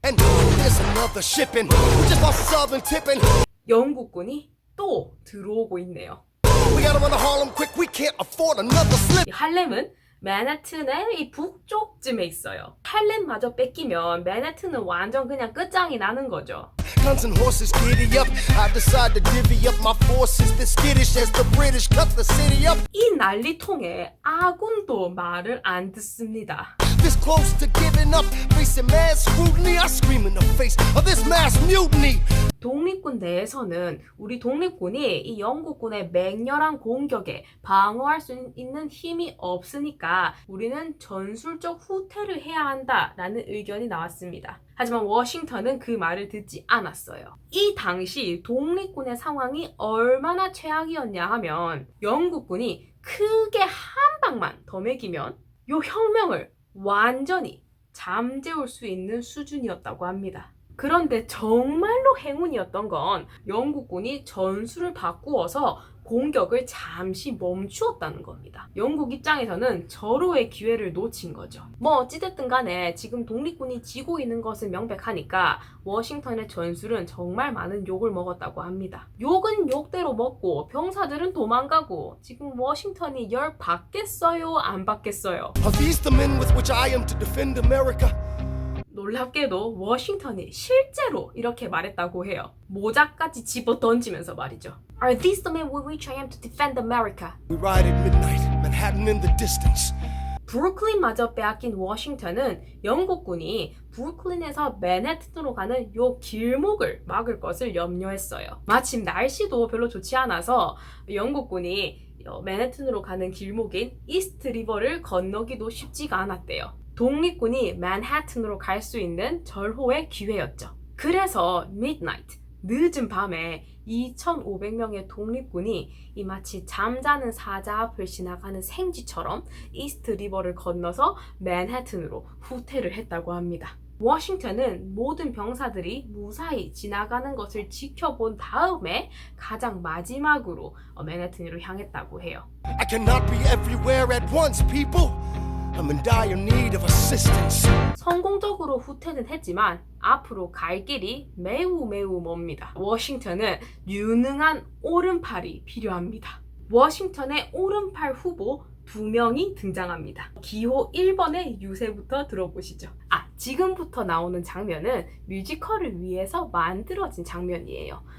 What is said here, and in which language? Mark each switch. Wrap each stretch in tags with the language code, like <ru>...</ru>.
<en>and there's another shipping. We just lost the southern tipping.</en> <ko>영국군이 또 들어오고 있네요.</ko> <en>We gotta run to Harlem quick. We can't afford another slip.</en> <ko>이 할렘은 맨해튼의 이 북쪽쯤에 있어요. 할렘마저 뺏기면 맨해튼은 완전 그냥 끝장이 나는 거죠.</ko> <en>Guns and horses giddy up. I decide to divvy up my forces. This skittish as the British cut the city up.</en> <ko>이 난리통에 아군도 말을 안 듣습니다.</ko> <en>This close to giving up, facing mad scrutiny. I scream in the face of this mass mutiny.</en> <ko>독립군 내에서는 우리 독립군이 이 영국군의 맹렬한 공격에 방어할 수 있는 힘이 없으니까 우리는 전술적 후퇴를 해야 한다라는 의견이 나왔습니다. 하지만 워싱턴은 그 말을 듣지 않았어요. 이 당시 독립군의 상황이 얼마나 최악이었냐 하면 영국군이 크게 한 방만 더 매기면 이 혁명을 완전히 잠재울 수 있는 수준이었다고 합니다. 그런데 정말로 행운이었던 건 영국군이 전술을 바꾸어서 공격을 잠시 멈추었다는 겁니다. 영국 입장에서는 절호의 기회를 놓친 거죠. 뭐 어찌됐든 간에 지금 독립군이 지고 있는 것은 명백하니까 워싱턴의 전술은 정말 많은 욕을 먹었다고 합니다. 욕은 욕대로 먹고 병사들은 도망가고 지금 워싱턴이 열 받겠어요? 안 받겠어요?</ko> <en>Are these the men with which I am to defend America?</en> <ko>놀랍게도 워싱턴이 실제로 이렇게 말했다고 해요. 모자까지 집어 던지면서 말이죠.</ko> <en>Are these the men with which I am to defend America? We ride at midnight, Manhattan in the distance.</en> <ko>브루클린마저 빼앗긴 워싱턴은 영국군이 브루클린에서 맨해튼으로 가는 요 길목을 막을 것을 염려했어요. 마침 날씨도 별로 좋지 않아서 영국군이 맨해튼으로 가는 길목인 이스트 리버를 건너기도 쉽지가 않았대요. 독립군이 맨해튼으로 갈 수 있는 절호의 기회였죠. 그래서 midnight, 늦은 밤에 2,500명의 독립군이 이 마치 잠자는 사자 앞을 지나가는 생쥐처럼 이스트 리버를 건너서 맨해튼으로 후퇴를 했다고 합니다. 워싱턴은 모든 병사들이 무사히 지나가는 것을 지켜본 다음에 가장 마지막으로 맨해튼으로 향했다고 해요.</ko> <en>I cannot be everywhere at once, people. I'm in dire need of assistance.</en> <ko>성공적으로 후퇴는 했지만 앞으로 갈 길이 매우 멉니다. 워싱턴은 유능한 오른팔이 필요합니다. 워싱턴의 오른팔 후보 2명이 등장합니다. 기호 1번의 유세부터 들어보시죠. 지금부터 나오는 장면은 뮤지컬을 위해서 만들어진 장면이에요.</ko>